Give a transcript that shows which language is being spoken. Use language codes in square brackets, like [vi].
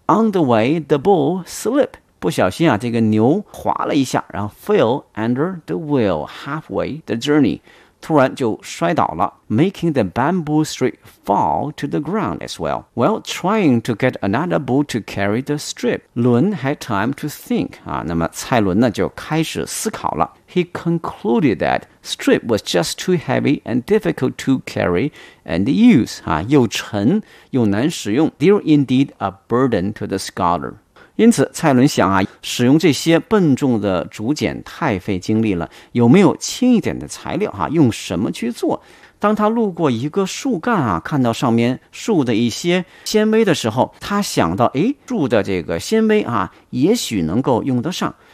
[en] On the way the bull slipped， [zh] 不小心啊这个牛滑了一下， [en] 然后 fell under the wheel halfway the journey， [zh] 突然就摔倒了， [en] making the bamboo strip fall to the ground as well. While trying to get another bull to carry the strip, Lun had time to think. [zh] 啊，那么蔡伦呢就开始思考了。 [en] He concluded that strip was just too heavy and difficult to carry and use. [zh] 啊，又沉又难使用。 [en] There indeed a burden to the scholar. [zh] 因此蔡伦想啊，使用这些笨重的竹简太费精力了，有没有轻一点的材料啊，用什么去做。当他路过一个树干啊，看到上面树的一些纤维的时候，他想到诶，树的这个纤维啊也许能够用得上。